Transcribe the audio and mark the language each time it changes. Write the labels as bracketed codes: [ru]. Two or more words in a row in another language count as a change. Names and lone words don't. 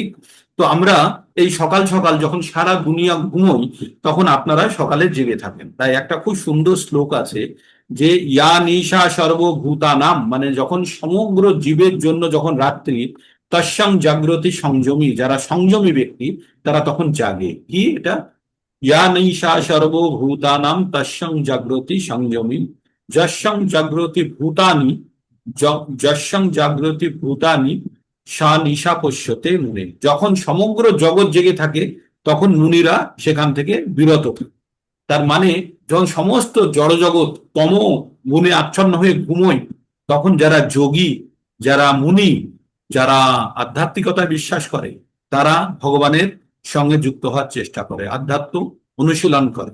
[bn] তো আমরা এই সকাল সকাল যখন সারা দুনিয়া ঘুমোই তখন আপনারা সকালে জেগে থাকেন। তাই একটা খুব সুন্দর শ্লোক আছে যে [sa] या निशा सर्वभूतानाम्, [bn] মানে যখন সমগ্র জীবের জন্য যখন রাত্রি, [sa] तस्यां जाग्रति संयमी, [bn] যারা সংযমী ব্যক্তি তারা তখন জাগে। কি এটা? [sa] या निशा सर्वभूतानाम् तस्यां जाग्रति संयमी यस्यां जाग्रति भूतानि यस्यां जाग्रति भूतानि सा निशा पश्यते मुने। [bn] যখন সমগ্র জগৎ জেগে থাকে তখন মুনিরা সেখান থেকে বিরত থাকে। তার মানে যখন সমস্ত জড়জগৎ তম গুণে আচ্ছন্ন হয়ে ঘুমোয়, তখন যারা যোগী, যারা মুনি, যারা আধ্যাত্মিকতায় বিশ্বাস করে, তারা ভগবানের সঙ্গে যুক্ত হওয়ার চেষ্টা করে, আধ্যাত্ম অনুশীলন করে।